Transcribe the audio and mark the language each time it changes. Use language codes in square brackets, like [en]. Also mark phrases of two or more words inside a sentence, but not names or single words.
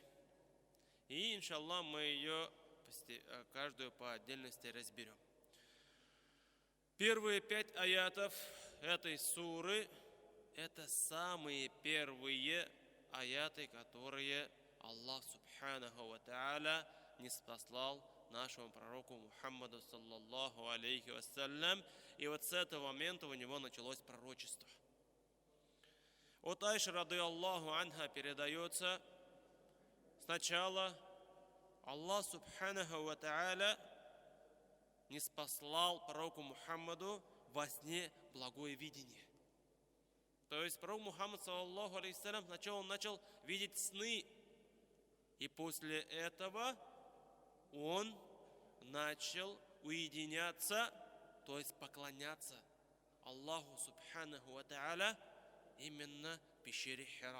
[ru] И, иншаллах, мы ее каждую по отдельности разберем. Первые 5 аятов этой суры – это самые первые аяты, которые Аллах [ar] سبحانه وتعالى [ru] ниспослал нашему пророку Мухаммаду [ar] صلى الله عليه وسلم. [ru] И вот с этого момента у него началось пророчество. От Айши [ar] رضي الله عنها [ru] передается: сначала Аллах [ar] سبحانه وتعالى [ru] ниспослал пророку Мухаммаду во сне благое видение. То есть пророк Мухаммад [ar] صلى الله عليه وسلم [ru] сначала начал видеть сны, и после этого он начал уединяться, то есть поклоняться Аллаху [ar] سبحانه وتعالى [ru] именно в пещере Хира.